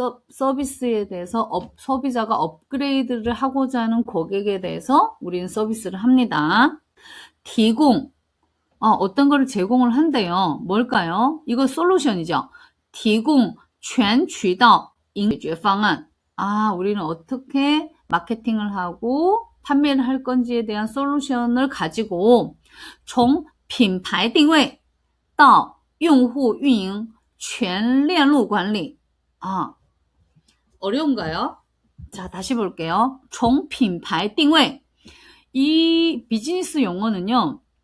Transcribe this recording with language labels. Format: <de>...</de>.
<ko>서비스에 대해서 소비자가 업그레이드를 하고자 하는 고객에 대해서 우리는 서비스를 합니다. 提供, 어떤 거를 제공을 한대요. 뭘까요? 이거 솔루션이죠.</ko> <zh>提供全渠道解决方案. 우리는 어떻게</zh> <ko>마케팅을 하고 판매를 할 건지에 대한 솔루션을 가지고 从品牌定位到用户运营全链路管理 어려운가요? 자, 다시 볼게요. 从品牌定位 이 비즈니스 용어는요.</ko>